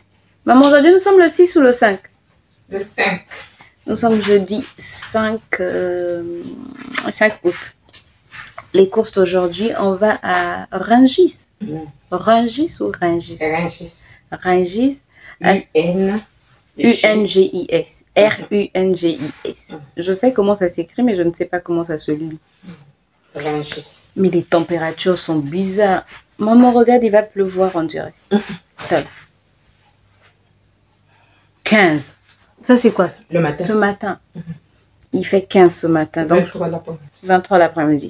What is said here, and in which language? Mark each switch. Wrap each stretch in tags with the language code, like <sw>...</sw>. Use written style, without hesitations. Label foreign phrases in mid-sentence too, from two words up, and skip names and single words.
<fr>Maman, aujourd'hui, nous sommes le 6 ou le 5? Le 5. Nous sommes jeudi 5 août. Les courses d'aujourd'hui, on va à Rungis. Rungis ou Rungis? Rungis. U-N-G-I-S. R-U-N-G-I-S. Je sais comment ça s'écrit, mais je ne sais pas comment ça se lit. Mais les températures sont bizarres. Maman, regarde, il va pleuvoir, on dirait. 15. Ça, c'est quoi? Le matin. Ce matin. Il fait 15 ce matin. Donc, 23 l'après-midi.</fr>